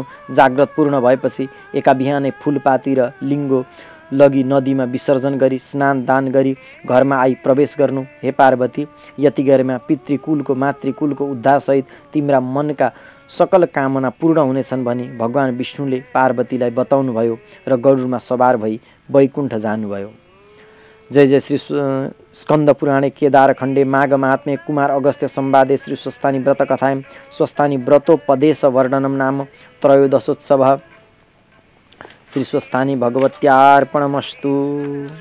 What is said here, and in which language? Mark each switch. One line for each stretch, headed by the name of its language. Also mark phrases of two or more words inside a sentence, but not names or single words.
Nepali: जाग्रत पूर्ण भएपछि एका बिहानै फूलपाती र लिङ्गो लगी नदीमा विसर्जन गरी स्नान दान गरी घरमा आई प्रवेश गर्नु। हे पार्वती, यति गरेमा पितृकुलको मातृकुलको उद्धारसहित तिम्रा मनका सकल कामना पूर्ण हुनेछन् भनी भगवान विष्णुले पार्वतीलाई बताउनु भयो र गरुडमा सवार भई वैकुण्ठ जानुभयो।
Sanskrit: जय जय श्री स्कंद पुराणे केदार खण्डे माघ महात्म्ये कुमार अगस्त्य संवादे श्री स्वस्थानी व्रत कथायां स्वस्थानी व्रतोपदेश वर्णनम नाम त्रयोदशोत्सव। श्री स्वस्थानी भगवत्यार्पणमस्तु।